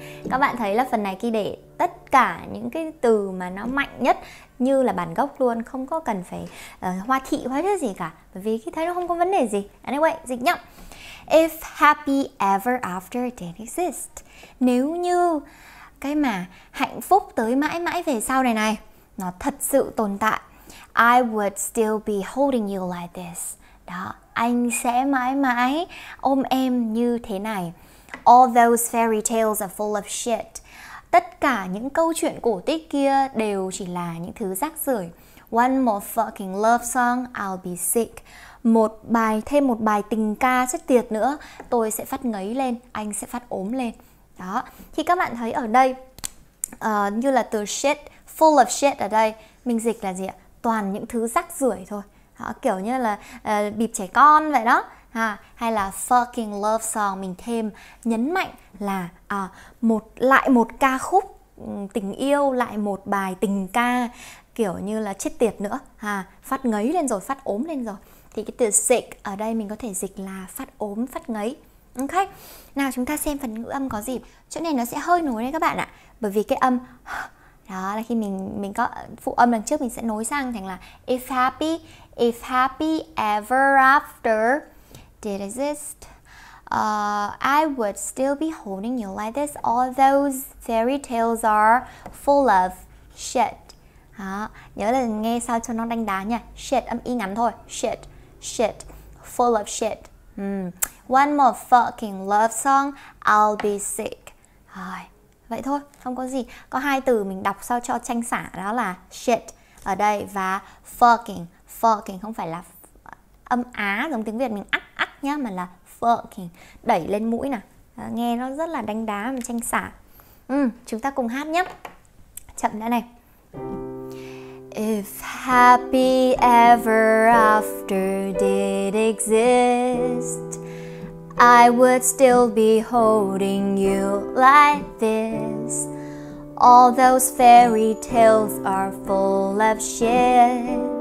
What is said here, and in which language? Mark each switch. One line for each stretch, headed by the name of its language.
Vietnamese: Các bạn thấy là phần này Ki để tất cả những cái từ mà nó mạnh nhất như là bản gốc luôn, không có cần phải hoa thị hóa chất gì cả, bởi vì Ki thấy nó không có vấn đề gì. Anyway, dịch nhá.
English: If happy ever after did exist.
Vietnamese: Nếu như cái mà hạnh phúc tới mãi mãi về sau này nó thật sự tồn tại,
English: I would still be holding you like this.
Vietnamese: Đó, anh sẽ mãi mãi ôm em như thế này.
English: All those fairy tales are full of shit.
Vietnamese: Tất cả những câu chuyện cổ tích kia đều chỉ là những thứ rác rưởi.
English: One more fucking love song, I'll be sick.
Vietnamese: Thêm một bài tình ca chết tiệt nữa, tôi sẽ phát ngấy lên, anh sẽ phát ốm lên. Đó, thì các bạn thấy ở đây như là từ shit, full of shit ở đây mình dịch là gì ạ? Toàn những thứ rác rưởi thôi. Đó, kiểu như là bịp trẻ con vậy đó. Hay là fucking love song, mình thêm nhấn mạnh là lại một ca khúc tình yêu, lại một bài tình ca kiểu như là chết tiệt nữa. Phát ngấy lên rồi, phát ốm lên rồi. Thì cái từ sick ở đây mình có thể dịch là phát ốm, phát ngấy. Ok, nào chúng ta xem phần ngữ âm có gì. Chỗ này nó sẽ hơi nối đấy các bạn ạ. Bởi vì cái âm đó là khi mình có phụ âm đằng trước, mình sẽ nối sang thành là
English: if happy ever after did exist, I would still be holding you like this. All those fairy tales are full of shit.
Vietnamese: Đó, nhớ là nghe sao cho nó đanh đá nha.
English: Shit,
Vietnamese: âm y ngắn thôi.
English: Shit, full of shit. One more fucking love song, I'll be sick.
Vietnamese: Rồi, vậy thôi, không có gì. Có hai từ mình đọc sao cho tranh xả, đó là shit ở đây và fucking. Fucking không phải là âm Á giống tiếng Việt mình ắc nhá, mà là fucking, đẩy lên mũi nè. Nghe nó rất là đánh đá và tranh xả. Chúng ta cùng hát nhé. Chậm đã này.
English: If happy ever after did exist, I would still be holding you like this. All those fairy tales are full of shit.